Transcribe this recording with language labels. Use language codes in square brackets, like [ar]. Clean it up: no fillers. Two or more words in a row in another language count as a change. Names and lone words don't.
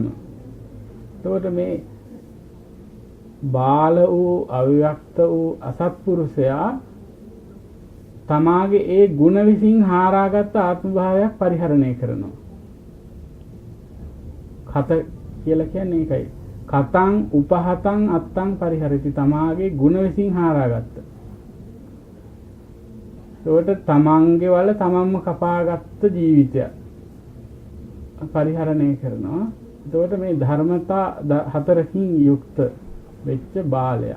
[si] එතකොට මේ බාල වූ අව්‍යක්ත වූ අසත්පුරුෂයා තමාගේ ඒ ගුණ විසින් හාරාගත් ආත්ම භාවයක් පරිහරණය කරනවා. කත කියලා කියන්නේ ඒකයි. [pi] කතං උපහතං අත්තං පරිහරති. [si] තමාගේ ගුණ විසින් හාරාගත්ත. ඒකට තමන්ගේ වල තමන්ම කපාගත්ත ජීවිතයක් පරිහරණය කරනවා. එතකොට මේ ධර්මතා හතරකින් යුක්ත වෙච්ච බාලයා.